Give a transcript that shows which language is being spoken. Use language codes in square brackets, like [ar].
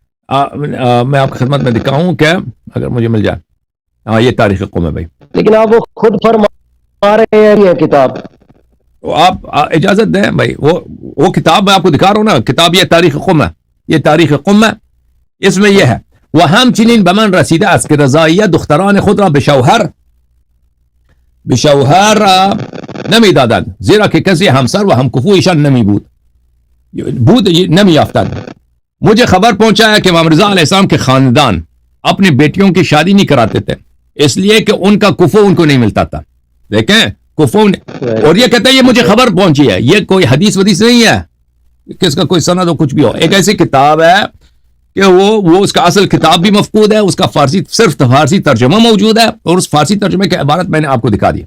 [ur] میں آپ کی خدمت میں دکھاؤں کہ اگر مجھے مل جائے. ہاں یہ تاریخ قوم ہے بھائی. لیکن آپ وہ خود فرما رہے ہیں یہ کتاب. آپ اجازت دیں بھائی, وہ کتاب میں آپ کو دکھا رہا ہوں نا, کتاب یہ تاریخ قوم ہے, یہ تاریخ قوم ہے. اس میں یہ ہے [fa] و همچنین به من رسیده است که رضاییه دختران خود را به شوهر نمیدادند زیرا که کسی همسر و همکفویشان نمی یافتند. [ur] مجھے خبر پہنچا ہے کہ امام رضا علیہ السلام کے خاندان اپنی بیٹیوں کی شادی نہیں کراتے تھے اس لیے کہ ان کا کفو ان کو نہیں ملتا تھا. دیکھیں کفو, اور یہ کہتے ہیں یہ مجھے خبر پہنچی ہے, یہ کوئی حدیث ودیث نہیں ہے کہ اس کا کوئی سند ہو کچھ بھی ہو. ایک ایسی کتاب ہے کہ وہ اس کا اصل کتاب بھی مفقود ہے, اس کا صرف فارسی ترجمہ موجود ہے, اور اس فارسی ترجمے کی عبارت میں نے آپ کو دکھا دی.